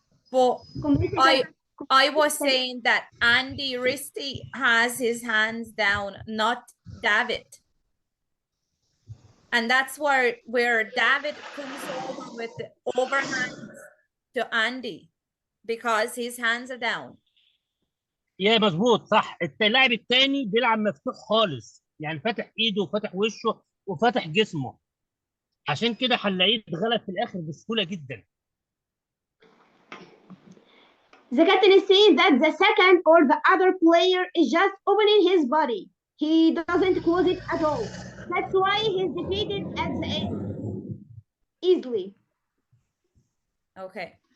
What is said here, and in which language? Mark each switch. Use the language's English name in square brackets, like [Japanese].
[English] But I was saying that Andy Risty has his hands down, not David. And that's where David comes over with the overhands to Andy because his hands are down. [Arabic] يا مظبوط صح. اللاعب الثاني بيلعب مفتوح خالص، يعني فاتح ايده وفاتح وشه وفاتح جسمه، عشان كده هنلاقيه اتغلب في الاخر بسهوله جدا. [English] The captain is saying that the second or the other player is just opening his body. He doesn't close it at all. That's why he's defeated at the end. Easily. Okay.